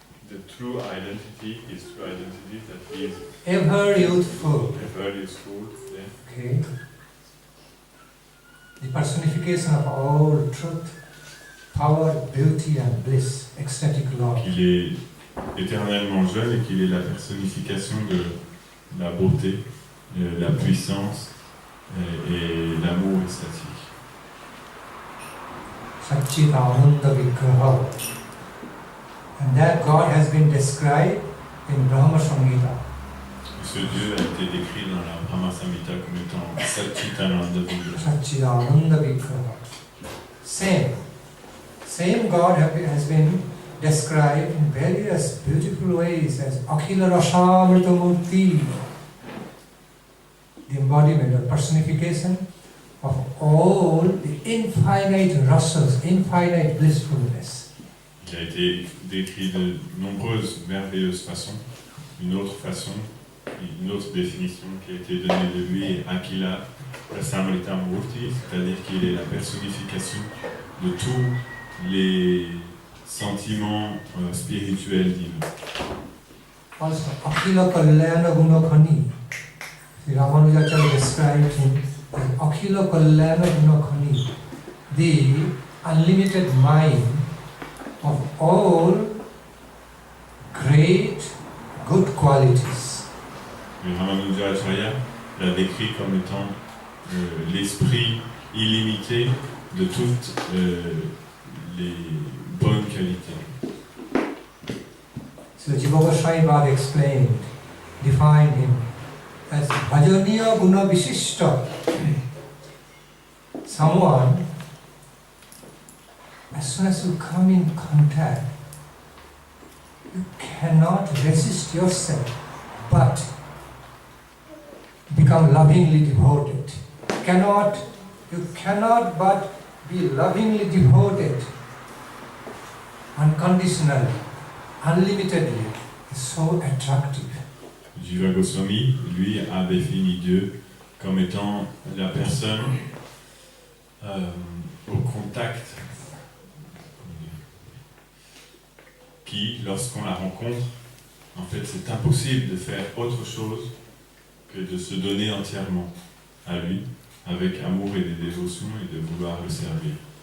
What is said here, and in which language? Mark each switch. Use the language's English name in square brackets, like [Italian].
[English] The true identity, his true identity, that he is ever youthful. ever useful. Yeah. Okay. The personification of all truth, power, beauty and bliss, ecstatic love. [French] Qu'il est éternellement jeune et qu'il est la personnification de la beauté, la puissance et l'amour extatique. [Sanskrit] Satchidananda Vigraha. [English] And that God has been described in Brahma Samhita. [French] Ce Dieu a été décrit dans la Brahma Samhita comme étant Satchitananda Vigraha. [Sanskrit] Satchidananda Vigraha. [English] Same God has been described in various beautiful ways as Akhila Rasamrita Murti, the embodiment or personification of all the infinite rasas, infinite blissfulness. [French] Il a été décrit de nombreuses merveilleuses façons. Une autre façon, une autre définition qui a été donnée de lui est Akhila Rasamrita Murti, c'est-à-dire qu'il est la personnification de tous les sentiments spirituels divins. [English] Also, Akhila Kalyana Gunakhani. Sri Ramanujacharya described him as Akhila Kalyana Gunakhani, the unlimited mind of all great good qualities. [French] Le Ramanujacharya l'a décrit comme étant l'esprit illimité de toutes les bonnes qualités. [English] So Jiva Goswami Bhad explained, defined him as Bhajaniya Guna Visishta. Someone, as soon as you come in contact, you cannot resist yourself, but become lovingly devoted. You cannot but be lovingly devoted, unconditionally, unlimitedly. It's so attractive. [French] Jiva Goswami, lui, a défini Dieu comme étant la personne au contact qui, lorsqu'on la rencontre, en fait, c'est impossible de faire autre chose que de se donner entièrement à lui, avec amour et des dévotions et de vouloir le servir.